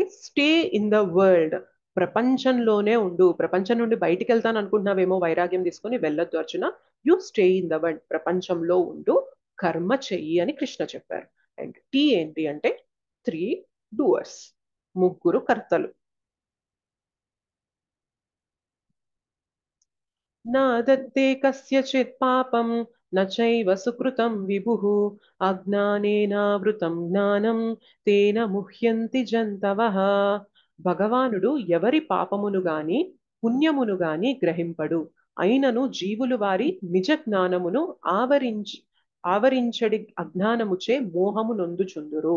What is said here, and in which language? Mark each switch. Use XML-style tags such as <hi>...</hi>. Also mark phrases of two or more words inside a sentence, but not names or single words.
<en>stay in the world.</en> <te>ప్రపంచంలోనే ఉండు. ప్రపంచం నుండి బయటికి వెళ్తాను అనుకుంటున్నావేమో వైరాగ్యం తీసుకొని, వెళ్ళొద్దు అర్జున.</te> <en>you stay in the world.</en> <te>ప్రపంచంలో ఉండు, కర్మ చెయ్యి అని కృష్ణ చెప్పారు. అండ్ టీ ఏంటి అంటే 3 డూవర్స్, 3 కర్తలు.</te> <sa>न दत्ते कस्यचित् पापं न चैव सुकृतं विभुः</sa> <te>అజ్ఞానేనావృతం జ్ఞానం తేన ముహ్యంతి జంతవః. భగవానుడు ఎవరి పాపమును గాని పుణ్యమును గాని గ్రహింపడు, అయినను జీవులు వారి నిజ జ్ఞానమును ఆవరించడి అజ్ఞానముచే మోహము నొందుచుందురు.</te>